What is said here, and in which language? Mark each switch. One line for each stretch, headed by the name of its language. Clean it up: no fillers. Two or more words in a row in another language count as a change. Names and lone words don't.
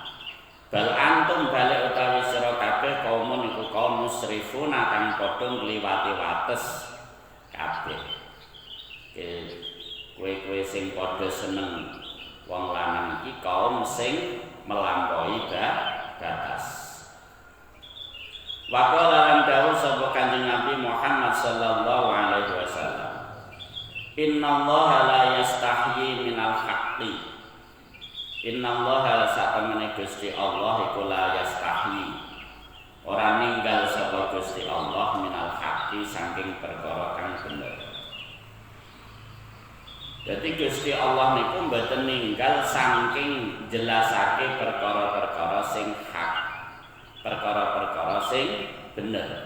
Arabic: بل أنتم
Javanese: balik utawi sira kabeh kaum niku
Arabic: قوم مسرفون
Javanese: kang padha ngliwati wates kabeh. Kowe sing padha seneng wong lanang iki kaum sing
Indonesian: melampaui batas.
Arabic: وقال
Javanese: lan dawuh sapa Kanjeng Nabi Muhammad
Arabic: صلى الله عليه وسلم. إن الله لا يستحيي من الحق.
Javanese: Innallaha satemene Gusti Allah iku
Arabic: لا يستحيي.
Javanese: Ora ninggal sapa Gusti Allah
Arabic: من الحق
Javanese: saking perkara kang bener. Jadi Gusti Allah niku mboten ninggal saking jelasake perkara-perkara sing hak, perkara-perkara sing bener.